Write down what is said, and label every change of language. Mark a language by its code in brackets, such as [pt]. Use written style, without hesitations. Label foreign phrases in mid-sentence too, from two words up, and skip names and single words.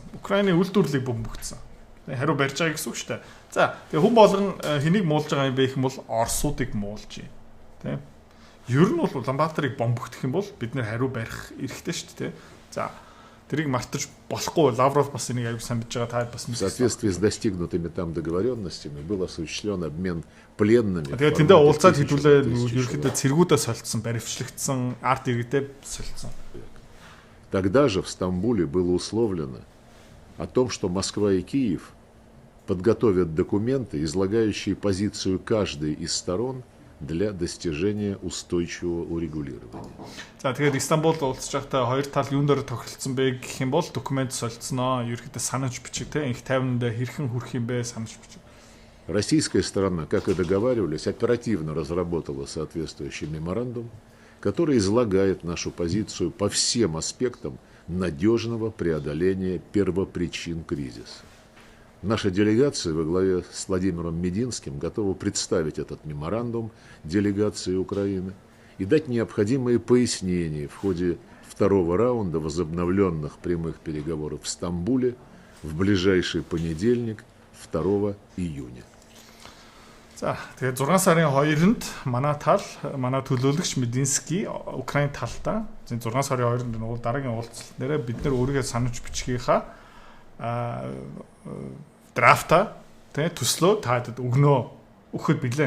[mn] Украины үйлдвэрлэлийг бөмбөгдсөн. Тэгээ хариу барьж байгаа гэсэн үг шүү дээ. За тэгээ хүн болгон хэнийг муулж байгаа юм бэ гэх юм бол Оросуудыг муулж байна. Тэ? Ер нь бол Улаанбаатарыг бомбогдох юм бол бид нэр хариу барих эрхтэй шүү дээ. За тэрийг мартаж болохгүй. Лавров бас энийг аягүй сайн мэдж байгаа та бас [ru] В соответствии с достигнутыми там договоренностями был осуществлен обмен пленными. [mn] Тэгээ тэндээ уулзаад хэдүүлээ ерөөхдөө цэргүүдээ солилцсон, баривчлагдсан, арт иргэдээ солилцсон. [ru] Тогда же в Стамбуле было условлено о том, что Москва и Киев подготовят документы, излагающие позицию каждой из сторон для достижения устойчивого урегулирования. [mn] За тэгээд Стамбулд уулзж байхдаа хоёр тал юун дээр тохиролцсон бэ гэх юм бол документ солилцсноо, ерөөхдөө санаж бичиг те инх тайванд хэрхэн хүрэх юм бэ санаж бичиг. [ru] Российская сторона, как и договаривались, оперативно разработала соответствующий меморандум, который излагает нашу позицию по всем аспектам надежного преодоления первопричин кризиса. Наша делегация во главе с Владимиром Мединским готова представить этот меморандум делегации Украины и дать необходимые пояснения в ходе второго раунда возобновленных прямых переговоров в Стамбуле в ближайший понедельник, 2 июня. [mn] За тэгээд 6 сарын 2-нд манай төлөөлөгч Мединский Украин талдаа 6 сарын 2-нд дараагийн уулзалт нэрээ бид нэр өөрийгөө санаж бичгийнхаа драфта тэ төслөө таадад өгөхөд билээ.